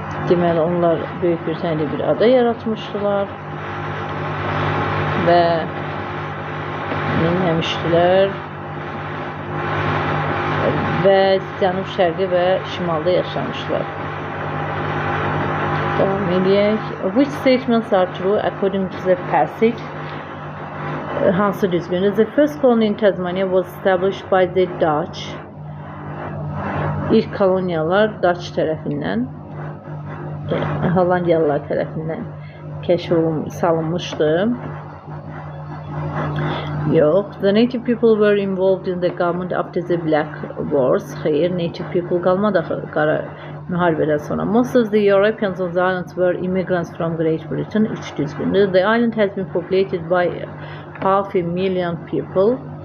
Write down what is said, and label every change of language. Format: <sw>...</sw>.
<az>Deməli onlar Böyük Britaniyada bir ada yaratmışdılar. Və minləmişdilər və cənub, şərqi və şimalda yaşamışlar. Devam edək.</az> <en>Which statements are true according to the passage?</en> <az>Hansı düzgündür?</az> <en>The first colony in Tasmania was established by the Dutch.</en> <az>İlk koloniyalar Dutch tərəfindən, Hollandiyalılar tərəfindən kəşf salınmışdı. Yox.</az> <en>The native people were involved in the government after the Black Wars.</en> <az>Xeyr, native people qalmadı qara müharibədən sonra.</az> <en>Most of the Europeans on the islands were immigrants from Great Britain.</en> <az>3 düzgündür.</az> <en>The island has been populated by 500,000 people.</en>